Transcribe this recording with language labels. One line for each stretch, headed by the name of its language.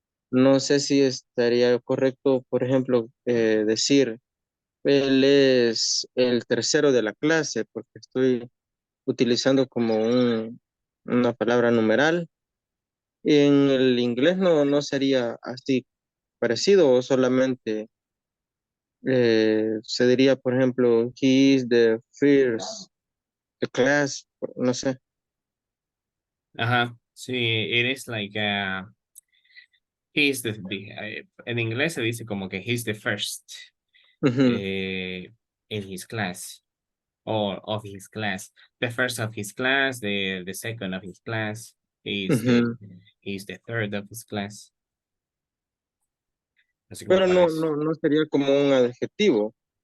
Spanish: No sé si estaría correcto, por ejemplo, decir, él es el tercero de la clase, porque estoy utilizando como una palabra numeral. En el inglés no sería así parecido, o solamente se diría, por ejemplo,
English: he is the first, the class,
Spanish: no sé.
English: Sí, it is like he's
Spanish: en inglés se dice como que
English: he's the first in his class or of his class. The first of his class, the second of his class, he's the third of his class.
Spanish: Así como Pero para eso. no sería como un adjetivo.